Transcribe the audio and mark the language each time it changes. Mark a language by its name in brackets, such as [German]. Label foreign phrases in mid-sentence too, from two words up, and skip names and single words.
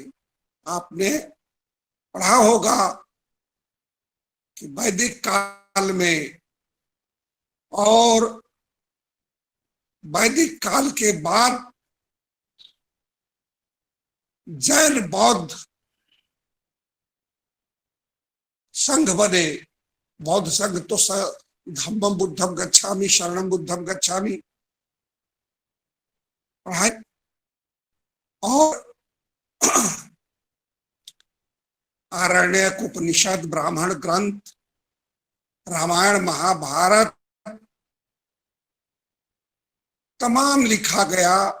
[Hindi] आपने पढ़ा होगा कि वैदिक काल में और वैदिक काल के बाद जैन बौद्ध संघ बने। बौद्ध संघ तो [Pali] धम्मम बुद्धम गच्छामि, शरणम बुद्धम गच्छामि [Hindi] पढ़ाए और आरण्यक, उपनिषद, ब्राह्मण ग्रंथ, रामायण, महाभारत तमाम लिखा गया।